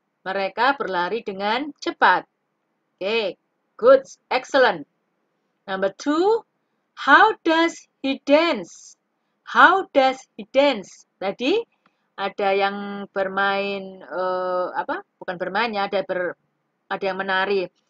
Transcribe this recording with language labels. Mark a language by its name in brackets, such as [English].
[Indonesian] Mereka berlari dengan cepat. [English] Okay, good, excellent. Number two, how does he dance? How does he dance? [Indonesian] Tadi ada yang bermain bukan bermain ya, ada yang menari.